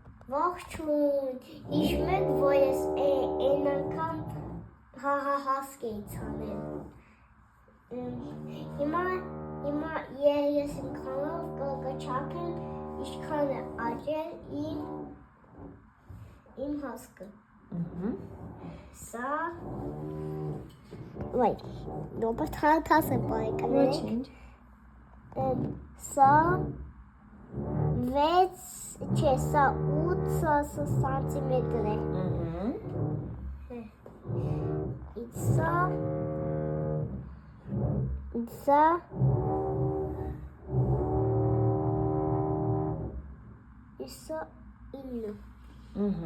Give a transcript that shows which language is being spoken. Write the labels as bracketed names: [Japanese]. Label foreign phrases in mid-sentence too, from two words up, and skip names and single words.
[Armenian] Ողջույն, հիշում եք, որ ես այն անգամ հասկ էի ցանել։ Հիմա ես իմ քանով կչափեմ, ինչքան է աճել իմ հասկը։ Սա [English] Wait, Robert has a bike. Change. [Armenian] Սա 6 չէ, սա 8 սանտիմետր է։ Սա 9։